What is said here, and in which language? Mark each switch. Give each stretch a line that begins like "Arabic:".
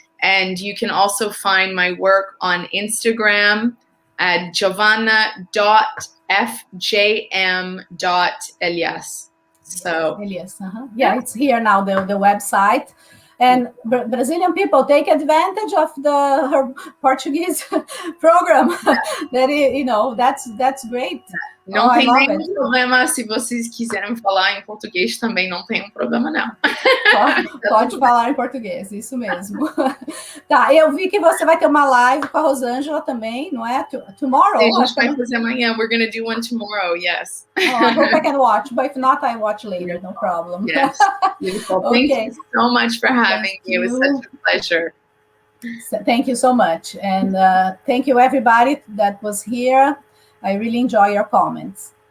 English: And you can also find my work on Instagram at giovanna.fjm.elias. So Elias, yeah, it's here now, the website. And Brazilian people, take advantage of her Portuguese program. That's great.
Portuguese: Não tem nenhum problema se vocês quiserem falar em português também, não tem problema não. Pode falar em português, isso mesmo. Tá, eu vi que você vai ter uma live com a Rosangela também, não é?
English: Tomorrow?
Portuguese: Sim, a gente vai fazer amanhã.
English: We're going to do one tomorrow, yes. I hope I can watch, but if not, I watch later, no problem. Yes, beautiful. Thank you so much for having me. It was such a pleasure. Thank you so much. And thank you, everybody that was here. I really enjoy your comments.